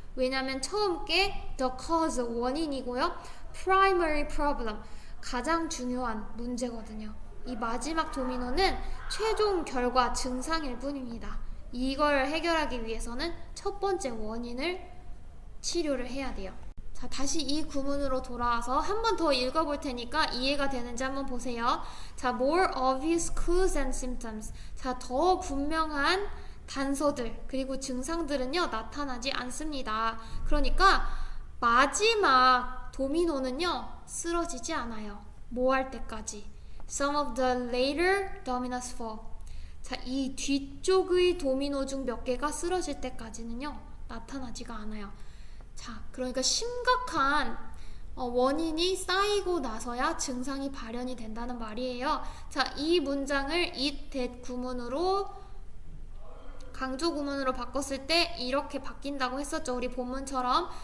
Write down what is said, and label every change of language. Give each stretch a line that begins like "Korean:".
Korean: 왜냐면 처음 게
English: the cause,
Korean: 원인이고요,
English: primary problem,
Korean: 가장 중요한 문제거든요. 이 마지막 도미노는 최종 결과, 증상일 뿐입니다. 이걸 해결하기 위해서는 첫 번째 원인을 치료를 해야 돼요. 자, 다시 이 구문으로 돌아와서 한 번 더 읽어볼 테니까 이해가 되는지 한번 보세요.
English: 자, more obvious clues and symptoms.
Korean: 자, 더 분명한 단서들 그리고 증상들은요, 나타나지 않습니다. 그러니까 마지막 도미노는요, 쓰러지지 않아요. 뭐 할 때까지?
English: Some of the later dominoes fall.
Korean: 자, 이 뒤쪽의 도미노 중 몇 개가 쓰러질 때까지는요, 나타나지가 않아요. 자, 그러니까 심각한 원인이 쌓이고 나서야 증상이 발현이 된다는 말이에요. 자, 이 문장을 it, that 구문으로 강조 구문으로 바꿨을 때 이렇게 바뀐다고 했었죠. 우리 본문처럼.